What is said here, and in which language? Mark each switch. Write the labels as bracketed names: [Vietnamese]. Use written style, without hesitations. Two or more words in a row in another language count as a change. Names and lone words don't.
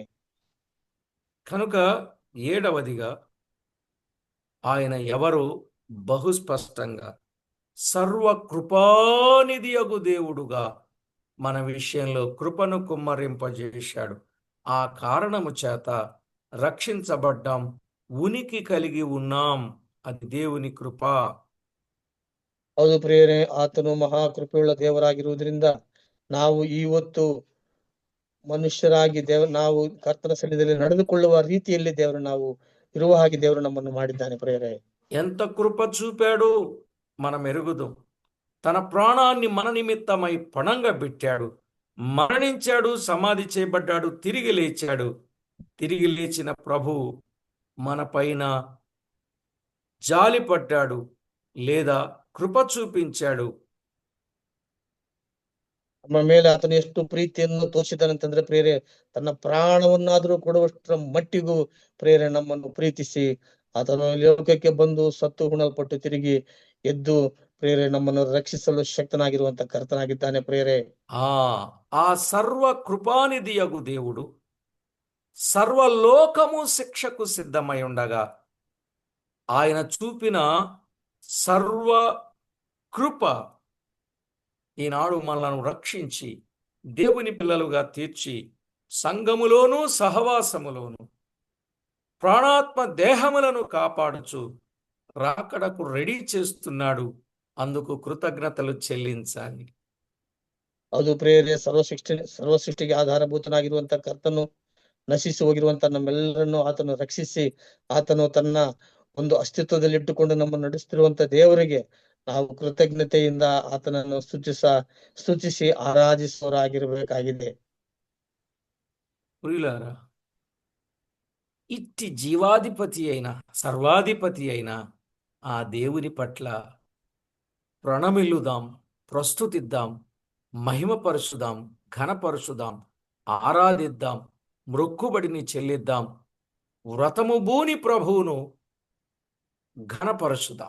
[Telugu] కనుక 7వదిగా ఆయన ఎవరు? బహుస్పష్టంగా సర్వ కృపానిధియగు దేవుడుగా మన విషయంలో కృపను కుమ్మరింపజేశాడు. ఆ కారణము చేత రక్షించబడ్డాం, ఉనికి కలిగి ఉన్నాం. అది దేవుని కృప. [Kannada] ಹೌದು ಪ್ರಿಯರೇ, ಆತನು ಮಹಾ ಕೃಪೆಯುಳ್ಳ ದೇವರಾಗಿರುವುದರಿಂದ ನಾವು ಇವತ್ತು ಮನುಷ್ಯರಾಗಿ ನಾವು ಕರ್ತನ ಸನ್ನಿಧಿಯಲ್ಲಿ ನಡೆದುಕೊಳ್ಳುವ ರೀತಿಯಲ್ಲಿ ದೇವರು ನಾವು ಇರುವ ಹಾಗೆ ದೇವರು ನಮ್ಮನ್ನು ಮಾಡಿದ್ದಾನೆ ಪ್ರಿಯರೇ. [Telugu] ఎంత కృప చూపాడు మనం ఎరుగుదాం. తన ప్రాణాన్ని మన నిమిత్తమై పణంగా పెట్టాడు, మరణించాడు, సమాధి చేయబడ్డాడు, తిరిగి లేచాడు. తిరిగి లేచిన ప్రభు మన పైన జాలిపడ్డాడు లేదా కృప చూపించాడు. [Kannada] ನಮ್ಮ ಮೇಲೆ ಆತನು ಎಷ್ಟು ಪ್ರೀತಿಯನ್ನು ತೋರಿಸಿದಾನಂತಂದ್ರೆ ಪ್ರೇರೆ, ತನ್ನ ಪ್ರಾಣವನ್ನಾದರೂ ಕೊಡುವಷ್ಟರ ಮಟ್ಟಿಗೂ ಪ್ರೇರೆ ನಮ್ಮನ್ನು ಪ್ರೀತಿಸಿ ಆತನು ಲೋಕಕ್ಕೆ ಬಂದು ಸತ್ತು ಹುಣಲ್ಪಟ್ಟು ತಿರುಗಿ ಎದ್ದು ಪ್ರೇರೆ ನಮ್ಮನ್ನು ರಕ್ಷಿಸಲು ಶಕ್ತನಾಗಿರುವಂತ ಕರ್ತನಾಗಿದ್ದಾನೆ ಪ್ರೇರೆ. [Telugu] ఆ సర్వ కృపానిధియగు దేవుడు సర్వలోకము శిక్షకు సిద్ధమై ఉండగా ఆయన చూపిన సర్వ కృప ఈనాడు మనలను రక్షించి దేవుని పిల్లలుగా తీర్చి సంఘములోను సహవాసములోను ప్రాణాత్మ దేహములను కాపాడుచు రాకడకు రెడీ చేస్తున్నాడు. అందుకు కృతజ్ఞతలు చెల్లించాలి. [Kannada] ಅದು ಪ್ರೇರೆ, ಸರ್ವಸೃಷ್ಟಿಗೆ ಆಧಾರಭೂತನಾಗಿರುವಂತ ಕರ್ತನು ನಶಿಸಿ ಹೋಗಿರುವಂತ ನಮ್ಮೆಲ್ಲರನ್ನು ಆತನು ರಕ್ಷಿಸಿ ಆತನು ತನ್ನ ಒಂದು ಅಸ್ತಿತ್ವದಲ್ಲಿ ಇಟ್ಟುಕೊಂಡು ನಮ್ಮನ್ನು ನಡೆಸುತ್ತಿರುವಂತ ದೇವರಿಗೆ ನಾವು ಕೃತಜ್ಞತೆಯಿಂದ ಆತನನ್ನು ಸ್ತುತಿಸಿ ಆರಾಧಿಸುವರಾಗಿರಬೇಕಾಗಿದೆ. [Telugu] ప్రియులారా, ఇట్టి జీవాధిపతి అయిన సర్వాధిపతి అయిన ఆ దేవుని పట్ల ప్రణమిల్లుదాం, ప్రస్తుతిద్దాం, మహిమపరుచుదాం, ఘనపరుచుదాం, ఆరాధిద్దాం, మ్రొక్కుబడిని చెల్లిద్దాం, వ్రతము భూని ప్రభువును ఘనపరచుదాం.